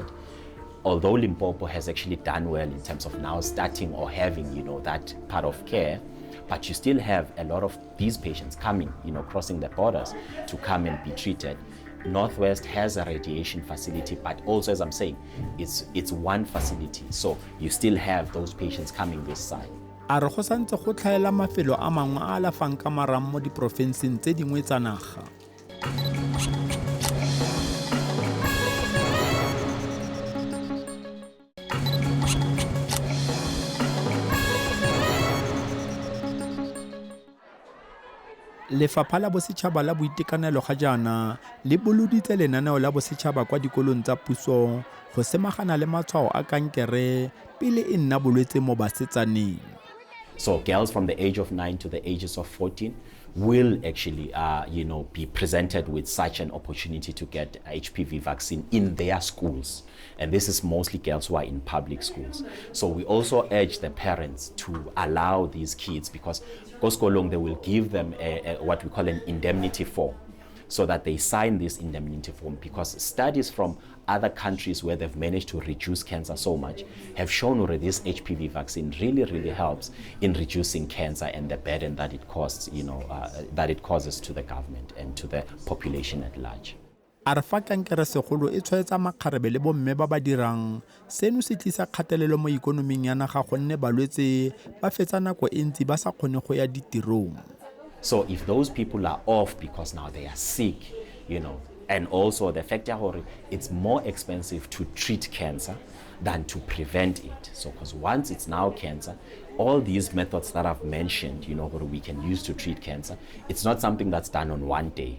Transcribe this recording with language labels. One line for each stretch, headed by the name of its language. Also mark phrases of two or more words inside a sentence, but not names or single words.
English: Although Limpopo has actually done well in terms of now starting or having, that part of care, but you still have a lot of these patients coming, crossing the borders to come and be treated. Northwest has a radiation facility, but also, as I'm saying, it's one facility. So you still have those patients coming this side.
Tswana: A re go santse go tlhaela mafelo a mangwe a alafang ka maram mo diporofenseng tse dingwe tsa naga. Lefapha la Bosetšhaba la Boitekanelo ga jaana le boloditse lenaneo la bosetšhaba kwa dikolong tsa puso go semagana le matshwao a kankere pele e nna bolwetse mo basetsaneng.
English: So girls from the age of 9 to the ages of 14 will actually, be presented with such an opportunity to get HPV vaccine in their schools. And this is mostly girls who are in public schools. So we also urge the parents to allow these kids, because Koskolong, they will give them what we call an indemnity form, so that they sign this indemnity form, because studies from other countries where they've managed to reduce cancer so much have shown that this HPV vaccine really helps in reducing cancer and the burden that it causes, that it causes to the government and to the population at large.
Tswana: A re fa kankere segolo e tshwaetsa makgarebe le bomme ba ba dirang, seno se tlisa kgatelelo mo ikonoming ya naga gonne balwetse ba fetsa nako e ntsi ba sa kgone go ya ditirong.
English: So if those people are off because now they are sick, and also the fact that it's more expensive to treat cancer than to prevent it. So because once it's now cancer, all these methods that I've mentioned, what we can use to treat cancer, it's not something that's done on one day.